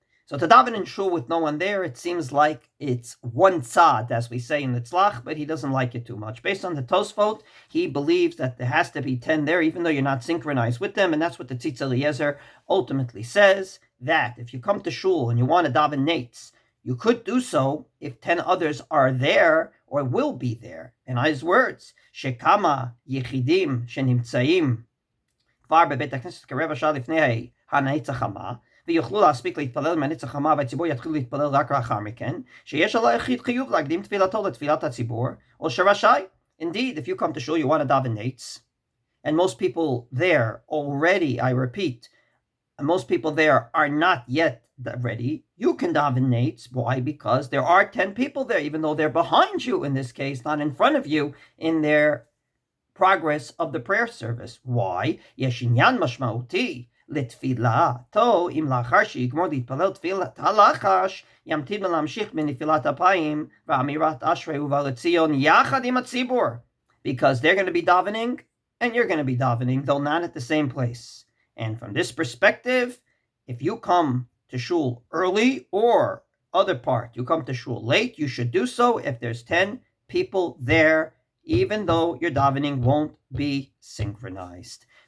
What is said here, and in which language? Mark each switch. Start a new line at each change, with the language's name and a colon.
English: So to daven in shul with no one there, it seems like it's one tzad, as we say in the tzlach, but he doesn't like it too much. Based on the Tosfot, he believes that there has to be 10 there, even though you're not synchronized with them, and that's what the Tzitz Eliezer ultimately says, that if you come to shul and you want to daven nates, you could do so if 10 others are there or will be there.
Hebrew: In his words, shekama yechidim shenimtzaim kvar bebet hakneset kereva shah lifnei ha'netzach hama, ויוכלו להספיק להתפלל מהנצח חמה והציבור יתחילו להתפלל רק לאחר מכן, שיש על היחיד חיוב להקדים תפילתו לתפילת הציבור, או שרשאי.
English: Indeed, if you come to shul, you want to daven nates, and most people there already, I repeat, most people there are not yet ready, you can daven nates. Why? Because there are 10 people there, even though they're behind you in this case, not in front of you in their progress of the prayer service. Why?
Hebrew: יש עניין משמעותי לתפילתו, אם לאחר שיגמור להתפלל תפילת הלחש, ימתין להמשיך בנפילת אפיים ואמירת אשרי ובא לציון יחד עם הציבור.
English: Because they're going to be davening, and you're going to be davening, though not at the same place. And from this perspective, if you come to shul early or other part, you come to shul late, you should do so if there's 10 people there, even though your davening won't be synchronized.